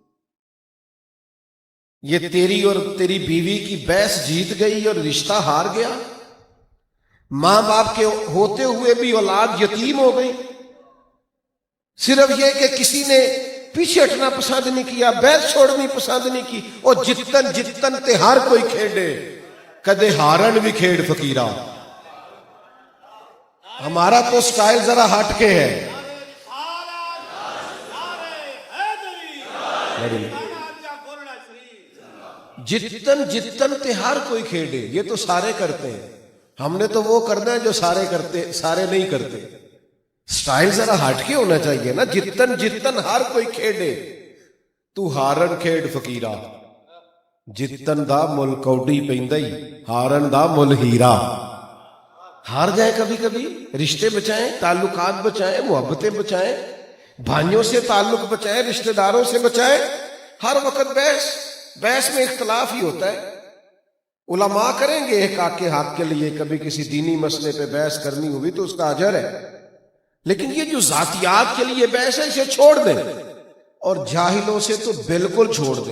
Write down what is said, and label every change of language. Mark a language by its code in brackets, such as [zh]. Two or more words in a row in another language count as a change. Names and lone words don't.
[ur] یہ تیری اور تیری بیوی کی بحث جیت گئی اور رشتہ ہار گیا، ماں باپ کے ہوتے ہوئے بھی اولاد یتیم ہو گئی، صرف یہ کہ کسی نے پیچھے ہٹنا پسند نہیں کیا، بحث چھوڑنی پسند نہیں کی۔ [pa] اور جتن تے ہر کوئی کھیڑے، کدے ہارن بھی کھیڑ فقیرہ۔ [ur] ہمارا تو سٹائل ذرا ہٹ کے ہے۔ [pa] جتن تے ہر کوئی کھیڑے، [ur] یہ تو سارے کرتے ہیں، ہم نے تو وہ کرنا ہے جو سارے کرتے، سارے نہیں کرتے۔ سٹائل ذرا ہٹ کے ہونا چاہیے نا، [pa] جتن ہر کوئی کھیڑے، تو ہارن کھیڑ فقیرہ۔ جتن دا مل کوڈی پیندائی، ہارن دا مل ہیرا۔ [ur] ہار جائے کبھی کبھی، رشتے بچائیں، تعلقات بچائیں، محبتیں بچائیں، بھائیوں سے تعلق بچائیں، رشتہ داروں سے بچائیں۔ ہر وقت بحث میں اختلاف ہی ہوتا ہے۔ علماء کریں گے ایک آگ کے حق کے لیے، کبھی کسی دینی مسئلے پہ بحث کرنی ہوئی تو اس کا اجر ہے، لیکن یہ جو ذاتیات کے لیے بحث ہے اسے چھوڑ دیں، اور جاہلوں سے تو بالکل چھوڑ دیں۔